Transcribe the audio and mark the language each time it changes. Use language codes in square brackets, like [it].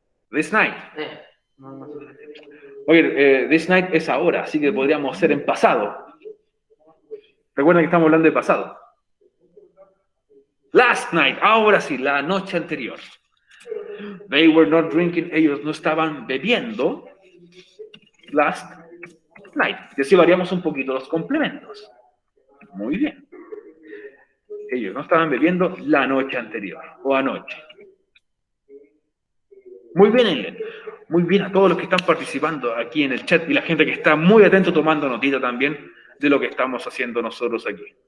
[en] This night. [es] No. Oye, [en] this night [es] es ahora, así que podríamos ser en pasado. Recuerden que estamos hablando de pasado. [en] Last night, [es] ahora sí, la noche anterior. [en] They were not drinking, [es] ellos no estaban bebiendo. [en] Last night. [es] Y así variamos un poquito los complementos. Muy bien. Ellos no estaban bebiendo la noche anterior o anoche. Muy bien, Eileen. Muy bien a todos los que están participando aquí en el chat y la gente que está muy atento tomando notita también de lo que estamos haciendo nosotros aquí.